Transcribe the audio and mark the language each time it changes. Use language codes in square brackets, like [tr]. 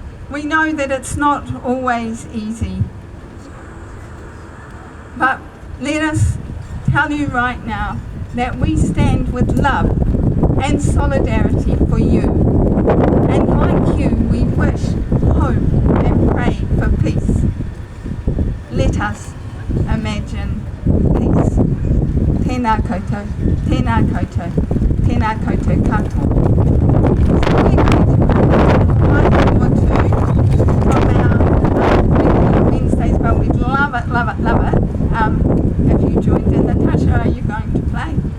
[en] We know that it's not always easy, but let us tell you right now that we stand with love and solidarity for you. And like you, we wish, hope and pray for peace. Let us imagine peace. [mi] Tēnā koutou, tēnā koutou, tēnā koutou katoa. [en] So we're going to play one or two from our regular Wednesdays, but we'd love it, love it, love it if you joined in. Natasha, are you going to play?